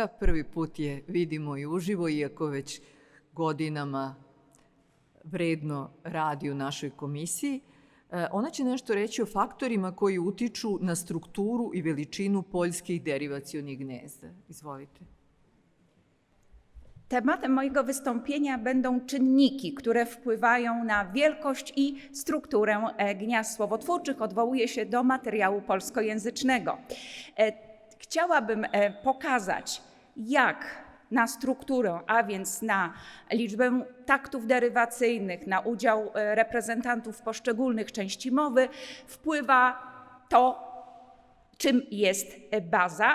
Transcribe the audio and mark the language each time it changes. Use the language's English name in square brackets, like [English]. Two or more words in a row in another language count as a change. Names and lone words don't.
[Serbian] Prvi put je vidimo i uživo, iako već godinama vredno radi u našoj komisiji. Ona će nešto reći o faktorima koji utiču na strukturu i veličinu poljskih deriwacyjnych gnezda. Izvolite. [Polish] Tematem mojego wystąpienia będą czynniki, które wpływają na wielkość i strukturę gniazd słowotwórczych. Odwołuję się do materiału polskojęzycznego. Chciałabym pokazać, jak na strukturę, a więc na liczbę taktów derywacyjnych, na udział reprezentantów poszczególnych części mowy wpływa to, czym jest baza.